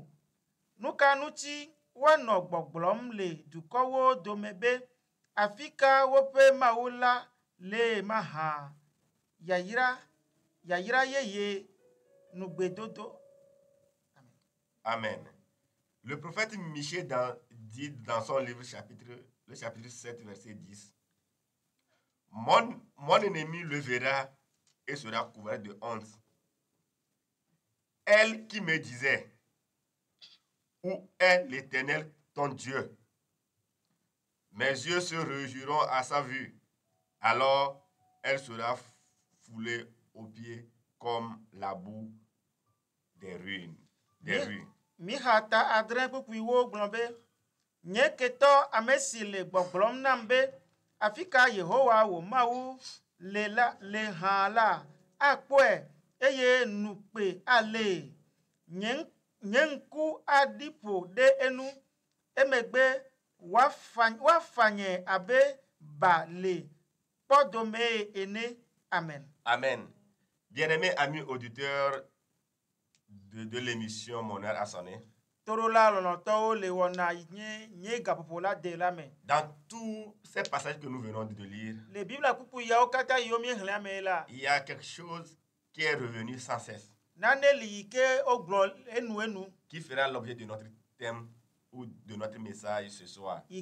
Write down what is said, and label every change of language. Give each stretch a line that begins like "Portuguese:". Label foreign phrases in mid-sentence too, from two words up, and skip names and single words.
Ewe: Nu ka ŋuti woanɔ gbɔgblɔm le dukɔwo dome be afi ka woƒe Mawu la le mahã? Yayra yeye nugbedodo. Amen.
French: Le prophète Michée dit dans son livre le chapitre 7, verset 10, Mon ennemi le verra et sera couvert de honte. Elle qui me disait, où est l'Éternel ton Dieu? Mes yeux se réjouiront à sa vue. Alors elle sera foulée aux pieds comme la boue des rues.
Ewe: Mihata adre kpukpui wo gblɔ be nye ketɔ ame si le gbɔgblɔm nam be afi ka Yehowa wò Mawu le hã la akpɔe eye nukpe ale nye ŋku aɖi ƒo ɖe enu emegbe woafanye abe ba le kpɔdome ene. Amen. Amen.
French: Bien-aimés amis auditeurs de l'émission Mon heure a sonné. Dans tous ces passages que nous venons de lire, il y a quelque chose qui est revenu sans cesse, qui fera l'objet de notre thème ou de notre message ce soir.